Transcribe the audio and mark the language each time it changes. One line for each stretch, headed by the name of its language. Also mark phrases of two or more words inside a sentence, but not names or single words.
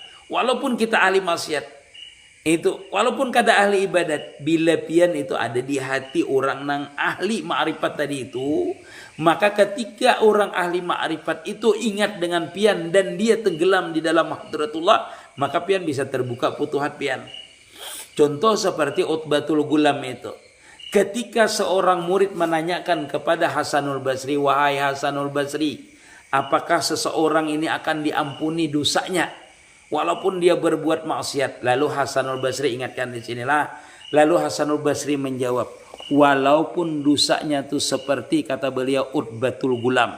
Indonesian: Walaupun kita ahli maksiat. Itu walaupun kada ahli ibadat, bila pian itu ada di hati orang nang ahli ma'rifat tadi itu, maka ketika orang ahli ma'rifat itu ingat dengan pian dan dia tenggelam di dalam hadratullah, maka pian bisa terbuka putuhat pian. Contoh seperti Utbatul Gulam itu. Ketika seorang murid menanyakan kepada Hasanul Basri, wahai Hasanul Basri, apakah seseorang ini akan diampuni dosanya walaupun dia berbuat maksiat? Lalu Hasanul Basri, ingatkan di sinilah, lalu Hasanul Basri menjawab, walaupun dosanya itu seperti kata beliau Utbatul Gulam.